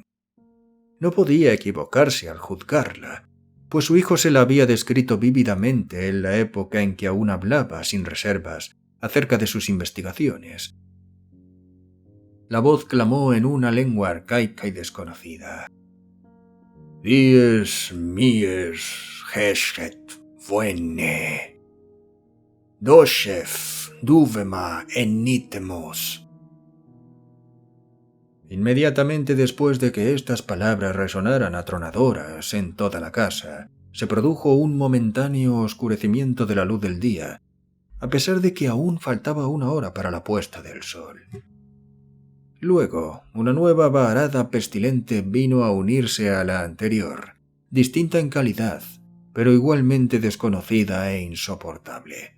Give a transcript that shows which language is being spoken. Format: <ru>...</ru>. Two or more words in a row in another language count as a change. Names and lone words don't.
<es>No podía equivocarse al juzgarla, pues su hijo se la había descrito vívidamente en la época en que aún hablaba sin reservas acerca de sus investigaciones. La voz clamó en una lengua arcaica y desconocida. «Dies mies gesket fuenne. Doshef duvema enitemos». Inmediatamente después de que estas palabras resonaran atronadoras en toda la casa, se produjo un momentáneo oscurecimiento de la luz del día, a pesar de que aún faltaba 1 hora para la puesta del sol. Luego, una nueva varada pestilente vino a unirse a la anterior, distinta en calidad, pero igualmente desconocida e insoportable.</es>